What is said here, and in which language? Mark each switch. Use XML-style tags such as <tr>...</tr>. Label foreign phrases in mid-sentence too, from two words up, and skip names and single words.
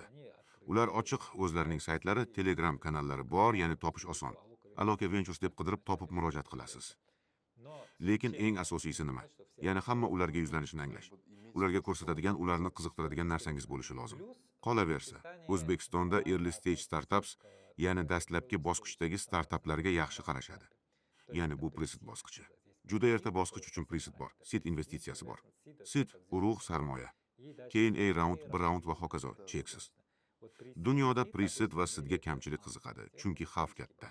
<uz>Ular ochiq, o'zlarining saytlari, Telegram kanallari bor, ya'ni topish oson. Aloka Ventures deb qidirib topib murojaat qilasiz. Lekin eng asosiysi nima? Ya'ni hamma ularga yuzlanishini anglash. Ularga ko'rsatadigan, ularni qiziqtiradigan narsangiz bo'lishi lozim. Qolaversa, O'zbekistonda</uz> <en>early stage startups,</en> <uz>ya'ni dastlabki bosqichdagi startaplarga yaxshi qarashadi. Ya'ni bu presid bosqichi. Juda erta bosqich uchun presid bor, seed investitsiyasi bor. Seed urug' sarmoya. Keyin</uz> <en>A round, B round</en> <uz>va hokazo, cheksiz. Dunyoda presid va seedga kamchilik qiziqadi, chunki xavf katta.</uz>